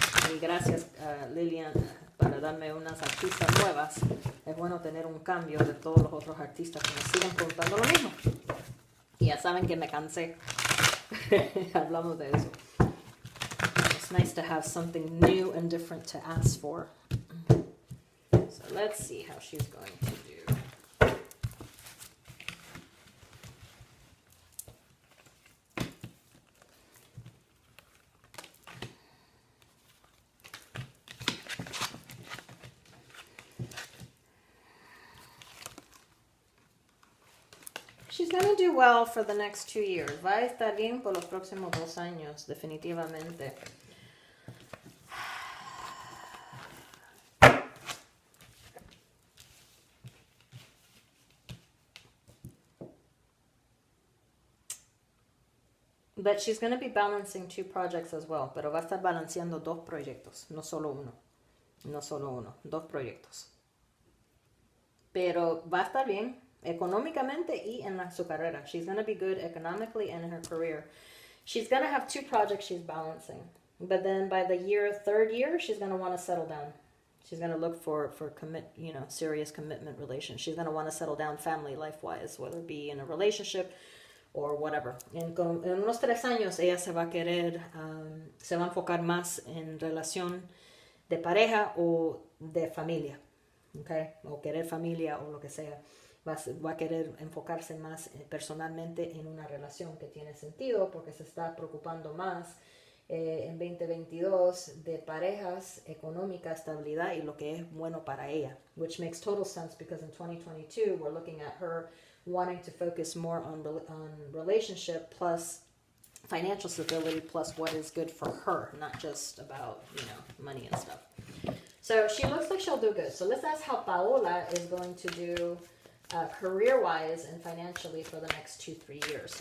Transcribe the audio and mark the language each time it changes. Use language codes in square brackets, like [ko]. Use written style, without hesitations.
[es] Y gracias, Lillian, para darme unas artistas nuevas. Es bueno tener un cambio de todos los otros artistas que me siguen preguntando lo mismo. Y ya saben que me cansé. Hablamos de eso. [en] It's nice to have something new and different to ask for. So let's see how she's going to do. She's gonna do well for the next 2 years. [es] Va a estar bien por los próximos 2 años, definitivamente. [en] But she's going to be balancing 2 projects as well. [es] Pero va a estar balanceando 2 proyectos, no solo uno. No solo uno, 2 proyectos. Pero va a estar bien económicamente y en su carrera. [en] She's going to be good economically and in her career. She's going to have 2 projects she's balancing. But then by the 3rd year, she's going to want to settle down. She's going to look for serious commitment relations. She's going to want to settle down family life-wise, whether it be in a relationship or whatever. [es] En unos 3 años ella se va a querer, se va a enfocar más en relación de pareja o de familia, ¿okay? O querer familia o lo que sea. Va a querer enfocarse más personalmente en una relación que tiene sentido porque se está preocupando más en 2022 de parejas, económica, estabilidad y lo que es bueno para ella. [en] Which makes total sense because in 2022 we're looking at her wanting to focus more on relationship plus financial stability plus what is good for her, not just about, money and stuff. So she looks like she'll do good. So let's ask how Paola is going to do career-wise and financially for the next 2-3 years.